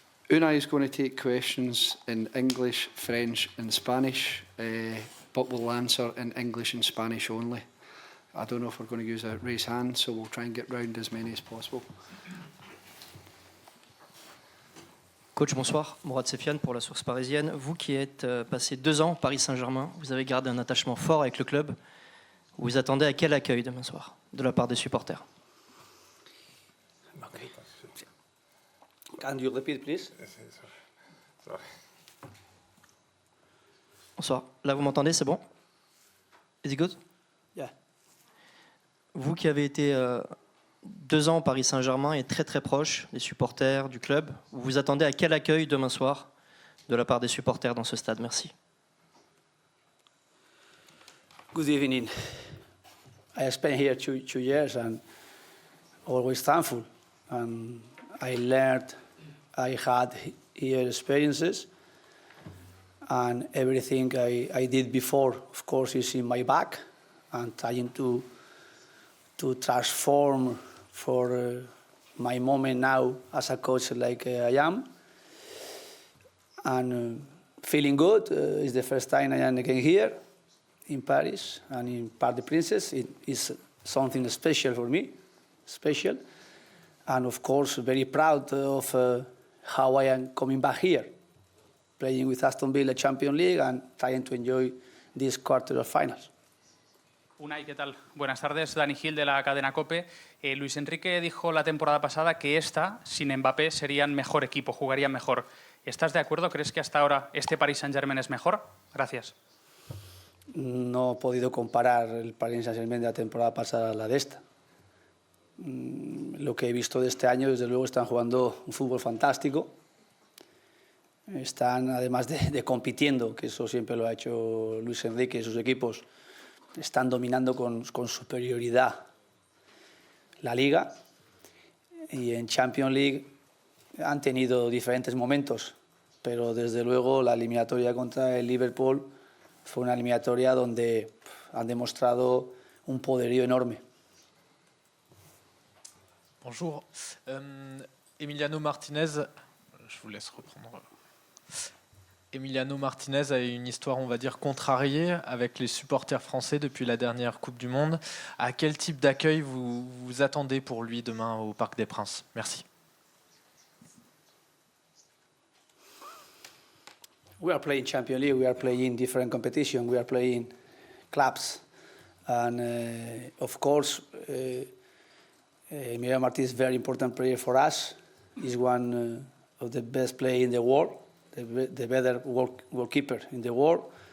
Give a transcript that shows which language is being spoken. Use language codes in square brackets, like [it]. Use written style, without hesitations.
[en] Unai is going to take questions in English, French and Spanish, but we'll answer in English and Spanish only. I don't know if we're going to use a raise hand, so we'll try and get round as many as possible. [fr] Coach, bonsoir. Mourad Sefiane pour la Source Parisienne. Vous qui êtes passé 2 ans au Paris Saint-Germain, vous avez gardé un attachement fort avec le club. Vous vous attendez à quel accueil demain soir de la part des supporters? [en] Okay. Can you repeat, please? Sorry. [fr] Bonsoir. Là, vous m'entendez, c'est bon? [en] Is it good? Yeah. [fr] Vous qui avez été 2 ans au Paris Saint-Germain et très très proche des supporters, du club, vous vous attendez à quel accueil demain soir de la part des supporters dans ce stade? Merci. [en] Good evening. I spent here two years and always thankful. And I learned, I had here experiences, and everything I did before, of course, is in my back, and trying to transform for my moment now as a coach like I am. And feeling good. It's the first time I am again here in Paris and in Parc des Princes. It is something special for me, special. And of course, very proud of how I am coming back here, playing with Aston Villa Champions League and trying to enjoy this quarter of finals. [es] Unai, ¿qué tal? Buenas tardes, Dani Gil de la cadena COPE. Luis Enrique dijo la temporada pasada que esta, sin Mbappé, serían mejor equipo, jugarían mejor. ¿Estás de acuerdo? ¿Crees que hasta ahora este Paris Saint-Germain es mejor? Gracias. No he podido comparar el Paris Saint-Germain de la temporada pasada a la de esta. Lo que he visto de este año, desde luego, están jugando un fútbol fantástico. Están, además de compitiendo, que eso siempre lo ha hecho Luis Enrique y sus equipos, están dominando con superioridad la Liga. Y en Champions League han tenido diferentes momentos, pero desde luego la eliminatoria contra el Liverpool fue una eliminatoria donde han demostrado un poderío enorme. [fr] Bonjour. Emiliano Martinez, je vous laisse reprendre. Emiliano Martinez a une histoire, on va dire, contrariée avec les supporters français depuis la dernière Coupe du Monde. À quel type d'accueil vous attendez pour lui demain au Parc des Princes? Merci. [en] We are playing Champions League, we are playing different competition, we are playing clubs. And of course, Emiliano Martinez is a very important player for us. He's one of the best players in the world, the better goalkeeper in the world.